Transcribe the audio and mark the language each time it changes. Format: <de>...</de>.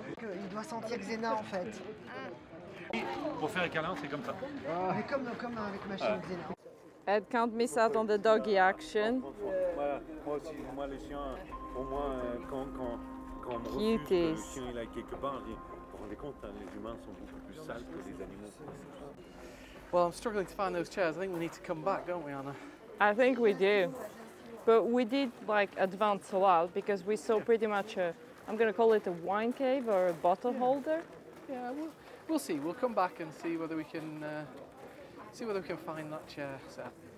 <fr>Il doit sentir Xena en fait. Pour faire un câlin, c'est comme ça. Mais comme avec ma chaîne Xena.</fr> <en>Ed can't miss out on the doggy action.</en> <fr>Voilà, moi aussi, moi les chiens, pour moi, quand on me refuse que le chien il aille quelque part, vous vous rendez compte, hein, les humains sont beaucoup plus sales que les animaux.</fr> <en>Well, I'm struggling to find those chairs. I think we need to come back, don't we, Anna? I think we do. But we did like advance a lot because we saw pretty much a, I'm going to call it a wine cave or a bottle holder. Yeah, we'll see. We'll come back and see whether we can find that chair set.</en>